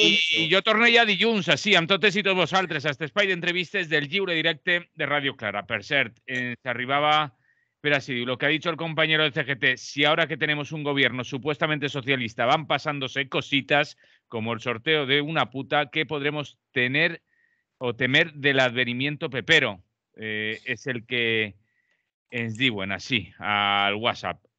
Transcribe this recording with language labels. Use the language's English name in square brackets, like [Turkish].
[Catalan] I jo torno ja dilluns, així, amb totes i tots vosaltres, a aquest espai d'entrevistes del lliure directe de Radio Clara. Per cert, ens arribava... [Spanish] Pero así, lo que ha dicho el compañero del CGT, si ahora que tenemos un gobierno supuestamente socialista van pasándose cositas como el sorteo de una puta, ¿qué podremos tener o temer del advenimiento pepero? [Catalan] Es el que ens diuen així al WhatsApp.